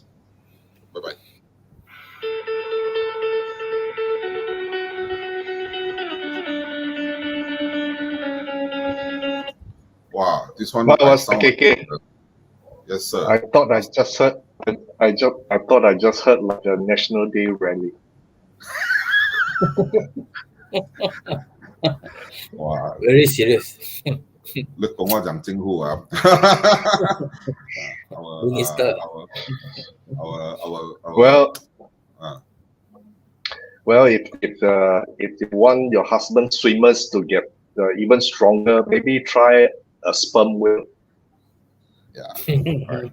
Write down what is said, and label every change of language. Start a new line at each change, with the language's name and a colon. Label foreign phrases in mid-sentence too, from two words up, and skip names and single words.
English: Bye-bye. Wow, this one What I was sound KK? Yes, sir. I thought I just heard. I thought I just heard like a National Day rally. Wow. Very serious.
Chinese: 你講我講政府啊
English: Minister. Well, uh, well, if you want your husband swimmers to get even stronger, maybe try a sperm whale. yeah. Right.